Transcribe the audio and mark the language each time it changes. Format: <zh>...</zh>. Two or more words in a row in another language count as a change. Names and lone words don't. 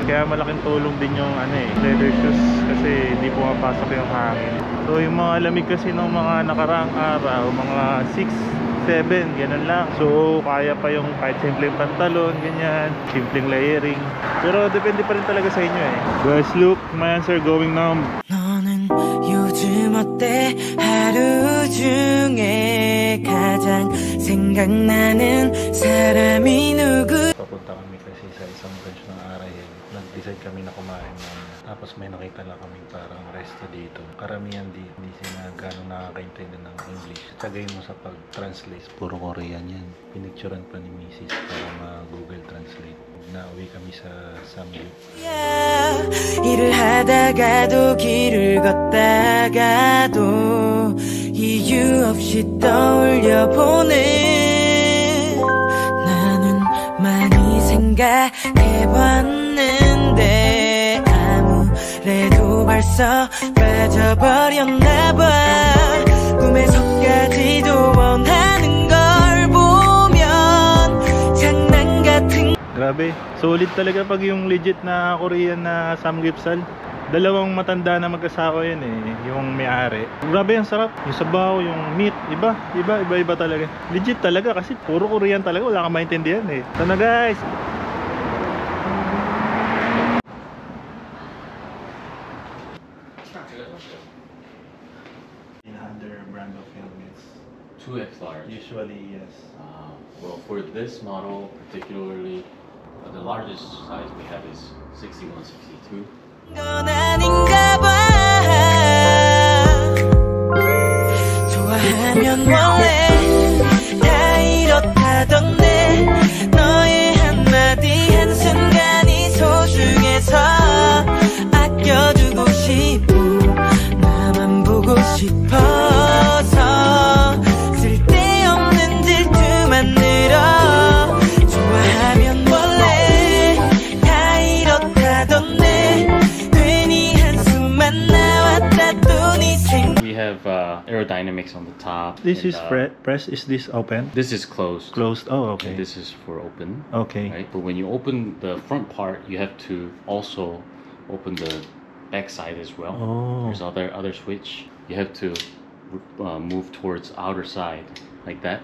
<tl>Kaya malaking tulong din yung leather shoes. Kasi hindi pumapasok yung hangin. So yung mga lamig kasi ng mga nakaraang araw, mga 6, 7, ganun lang. So, kaya pa yung kahit simpleng pantalon, ganyan, simpleng layering. Pero depende pa rin talaga sa inyo eh. Guys,</tl> <en>look, my answer going numb.</en> <ko>너는 요즘 어때? 하루 중에 가장 생각나는 사람이 누구?</ko> <tl>Papunta kami kasi sa isang branch ng Arayel. Nag-decide kami na kumain ng tapos may nakita lang kami parang resto dito. Karamihan hindi sila gano'ng nakakaintindi ng English. Tagay mo sa pag-translate. Puro Korean yan. Pinicturean pa ni Mrs. para ma-Google Translate. Nauwi kami sa Samgyup.</tl> <ko>일을 하다가도 길을 걷다가도 이유 없이 떠올려보네. 나는 많이 생각해봤는데 그래도 벌써 빠져버렸나봐. 꿈에서까지도 원하는 걸 보면 장난 같은.</ko> <tl>Grabe, solid talaga pag yung legit na Korean na samgyeopsal. Dalawang matanda na magkasawa yan eh, yung may-ari. Grabe, ang sarap. Yung sabaw, yung meat, iba talaga. Legit talaga kasi puro Korean talaga, wala kang maintindihan eh. So na guys.</tl> <en>Under brand of helmets. 2X large. Usually, yes. Well, for this model particularly, the largest size we have is 61, 62.</en> <ko>건 아닌가 봐. 좋아하면 원래 다 이렇다던데 너의 한마디 한순간이 소중해서 아껴두고 싶고 나만 보고 싶어서 쓸데없는 질투만 늘어. 좋아하면 원래 다 이렇다던데 괜히 한숨만 나왔다 또 네 생.</ko> <en>We have aerodynamics on the top. This and, is press. Is this open? This is closed. Closed. Oh, okay. And this is for open. Okay. Right? But when you open the front part, you have to also open the back side as well. Oh. There's other switch. You have to move towards outer side like that.</en>